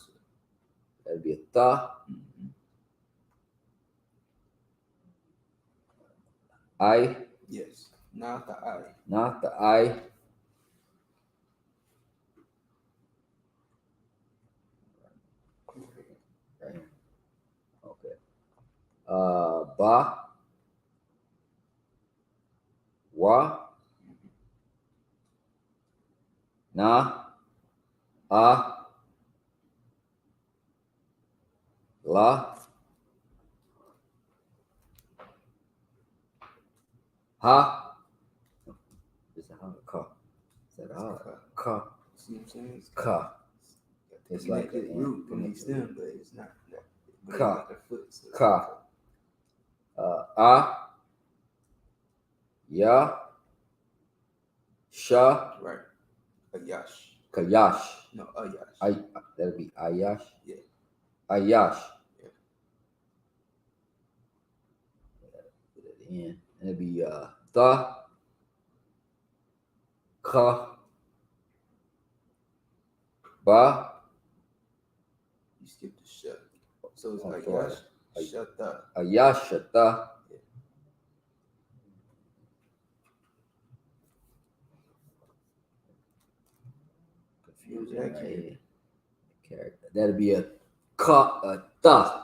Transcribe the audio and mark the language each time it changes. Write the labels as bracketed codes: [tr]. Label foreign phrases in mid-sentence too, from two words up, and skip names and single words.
[en] That'd be a tha. I. Yes, not the I. Not the I. Right here. Okay. Ba. Wa. Na. La. Ha. Is it ha? Ka. Is that ha? Ka. See what I'm saying? It's Ka. It's like the root from the stem, but it's not. Ka. Like a foot, so Ka. Ya. Sha. right. Ayash. Kayash. No, Ayash. That'd be Ayash. Yeah. Ayash. Yeah. Put it in. And it'd be Tha. Ka. Ba. You skip the shut. So it's Ayash. Shata. Ayashata. Confuse that kid. Character. That'd be a ka, a tha.